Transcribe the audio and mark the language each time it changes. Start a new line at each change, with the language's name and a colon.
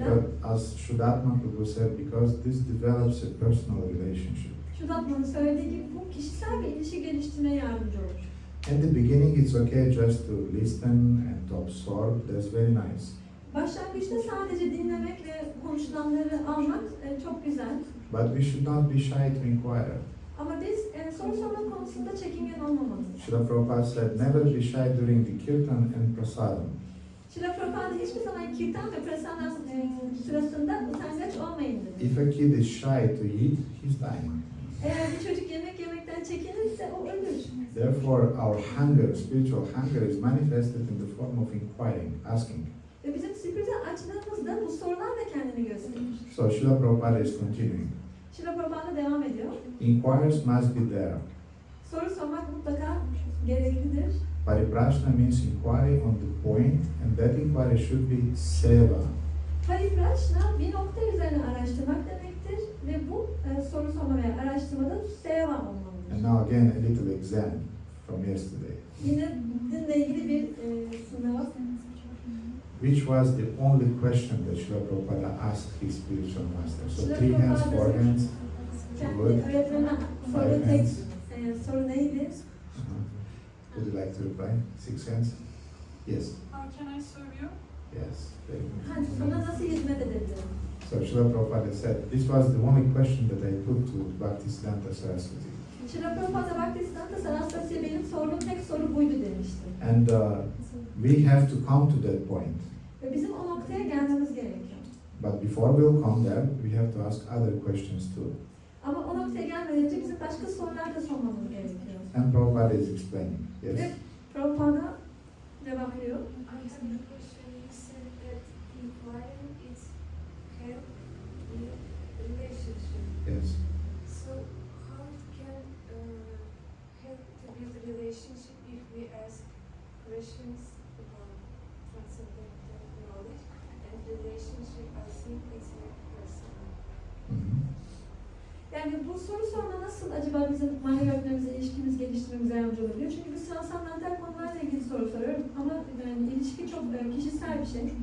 English: Because, as Shuddhatma Prabhu said, because this develops a personal relationship.
Turkish: Şudatman'ın söylediği gibi bu kişisel bir ilişki geliştirmeye yardımcı olur.
English: In the beginning, it's okay just to listen and to absorb. That's very nice.
Turkish: Başlangıçta sadece dinlemek ve konuşulanları almak çok güzel.
English: But we should not be shy to inquire.
Turkish: Ama biz soru sorma konusunda çekingen olmamalıyız.
English: Srila Prabhupada said, never be shy during the kirtan and prasadam.
Turkish: Srila Prabhupada hiçbir zaman kirtan ve prasadam sırasında utangaç olmayın dedi.
English: If a kid is shy to eat, he's dying.
Turkish: Eğer bir çocuk yemek yemekten çekinirse o ölür.
English: Therefore, our hunger, spiritual hunger, is manifested in the form of inquiring, asking.
Turkish: Ve bizim spiritüel açlığımız da bu sorularla kendini gösterir.
English: So Srila Prabhupada is continuing.
Turkish: Srila Prabhupada devam ediyor.
English: Inquirers must be there.
Turkish: Soru sormak mutlaka gereklidir.
English: Pariprashna means inquiry on the point, and that inquiry should be seva.
Turkish: Pariprashna bir nokta üzerine araştırmak demektir ve bu soru sorma veya araştırmada seva olmalıdır.
English: And now again a little exam from yesterday.
Turkish: Yine dünle ilgili bir sınav.
English: Which was the only question that Srila Prabhupada asked his spiritual master? So 3 hands, 4 hands.
Turkish: Kendi
English: Good.
Turkish: öğretmenine soru
English: 5
Turkish: tek
English: hands.
Turkish: soru neydi?
English: Would you like to reply? 6 hands? Yes. How can I serve you? Yes. Very good.
Turkish: Hani sana nasıl hizmet edebilirim?
English: So Srila Prabhupada said, this was the only question that I put to Bhaktisiddhanta Saraswati.
Turkish: Srila Prabhupada Bhaktisiddhanta Saraswati'ye benim sorduğum tek soru buydu demişti.
English: And we have to come to that point.
Turkish: Ve bizim o noktaya gelmemiz gerekiyor.
English: But before we'll come there, we have to ask other questions too.
Turkish: Ama o noktaya gelmeden önce bizim başka sorular da sormamız gerekiyor.
English: And Prabhupada is explaining. Yes.
Turkish: Ve Prabhupada cevap veriyor.
English: I have a question. You said that inquiring is help in relationship. Yes. So how it can help to build a relationship if we ask questions about transcendental knowledge and relationship? I think it's very personal. Mhm.
Turkish: Yani bu soru sorma nasıl acaba bizim manevi öğretmenimizle ilişkimizi geliştirmemize yardımcı olabiliyor? Çünkü biz transandantal konularla ilgili soru soruyoruz ama yani ilişki çok kişisel bir şey.